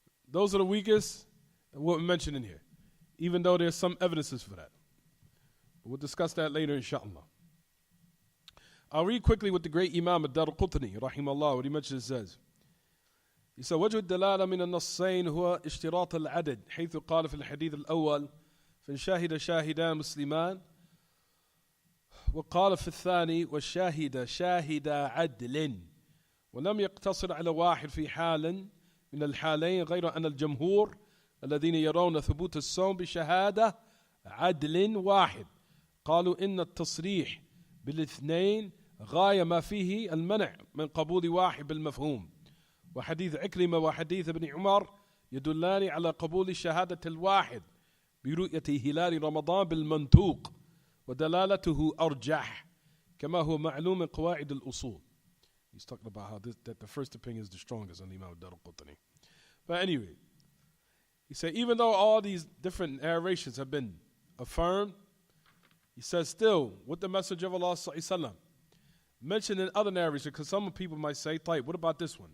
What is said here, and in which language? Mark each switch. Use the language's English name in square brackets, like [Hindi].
[English] Those are the weakest and what we mentioned in here, even though there's some evidences for that. But we'll discuss that later, inshallah. I'll read quickly what the great Imam Ad-Darqutni, rahimahullah, what he mentions says. He said, [Arabic] وجه الدلالة من النصين هو اشتراط العدد حيث قال في الحديث الأول فإن شاهد شاهدان مسلمان وقال في الثاني والشاهد شاهد عدل ولم يقتصر على واحد في حال من الحالين غير أن الجمهور الذين يرون ثبوت الصوم بشهادة عدل واحد قالوا إن التصريح بالاثنين غاية ما فيه المنع من قبول واحد بالمفهوم وحديث عكرمة وحديث ابن عمر يدلان على قبول شهادة الواحد برؤية هلال رمضان بالمنطوق ودلالته أرجح كما هو معلوم من قواعد الأصول. [English] He's talking about how that the first opinion is the strongest on the Imam Ad-Darqutni. But anyway, he said even though all these different narrations have been affirmed, he says still, with the Messenger of Allah sallallahu alaihi wasallam mentioned in other narrations, because some people might say, what about this one?